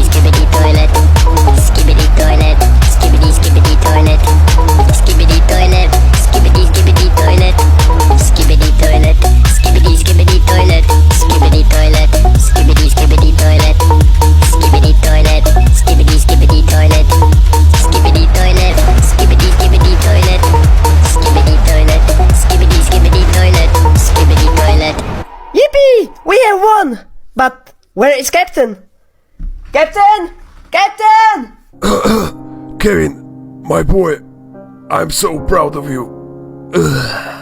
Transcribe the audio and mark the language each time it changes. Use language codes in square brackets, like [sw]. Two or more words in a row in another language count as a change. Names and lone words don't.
[en] skibidi toilet, skibidi toilet, skibidi skibidi toilet, skibidi toilet, skibidi skibidi toilet, skibidi toilet, skibidi skibidi toilet, skibidi toilet, skibidi skibidi toilet, skibidi toilet, skibidi skibidi toilet, skibidi toilet, skibidi skibidi toilet, skibidi toilet, skibidi skibidi toilet, skibidi toilet. Yippee! We have won! But where is Captain? Captain! Kevin, my boy, I'm so proud of you.